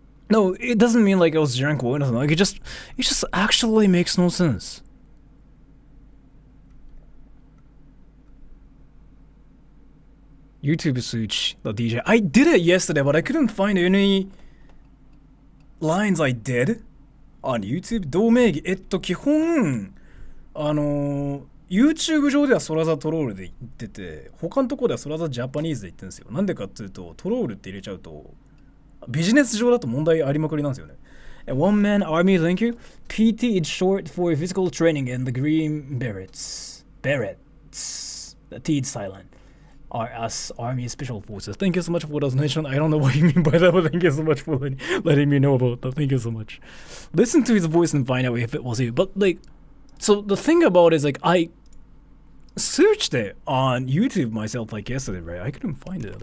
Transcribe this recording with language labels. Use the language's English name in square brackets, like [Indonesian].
[English] No, it doesn't mean like I was drunk or anything. Like it just actually makes no sense. YouTube search the DJ. I did it yesterday, but I couldn't find any lines I did on YouTube. [Japanese] 同名義。基本YouTube 上ではソラザトロールで言ってて、他のところではソラザジャパニーズで言ってるんですよ。なんでかっていうと、トロールって入れちゃうと、ビジネス上だと問題ありまくりなんですよね。 [English] One man army, thank you. PT is short for physical training and the green berets. Berets. The T is silent. Are us army special forces. Thank you so much for the donation. I don't know what you mean by that, but thank you so much for letting me know about that. Thank you so much. Listen to his voice and find out if it was you. But like, so the thing about it is like I searched it on YouTube myself like yesterday, right? I couldn't find it.